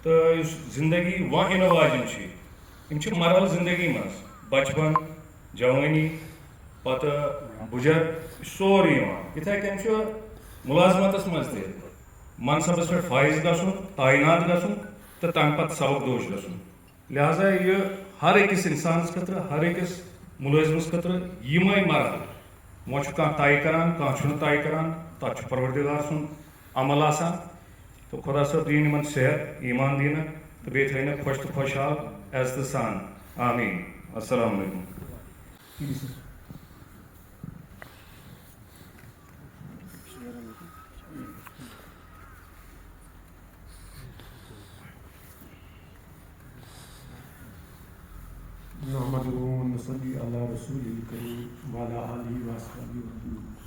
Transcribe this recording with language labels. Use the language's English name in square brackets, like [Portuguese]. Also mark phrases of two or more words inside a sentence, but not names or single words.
[Kashmiri] تو زندگی ون واجن مرحل زندگی مز بچپن جوانی پتہ بجر سوری اتھے کن ملازمت مز منصبس پہ فائز گھن تعینات گھن تو تمہ پتہ سبق دوش گھن لہذا یہ ہر أکس انسانس خطر ہر أکس ملازمس خطر یمے مرحل وہ طے کران کھانا طے کران تک پروردگار سن عمل آسان تو خدا صٲب دین یمن صحت ایمان دینک تو بیٚیہِ تھٲینکھ خوش تو خوشحال عزتہٕ سان آمیٖن [Arabic] السلام علیکم نحمدہ ونصلی علی رسول الکریم وعلی آلہ وصحبہ وسلم.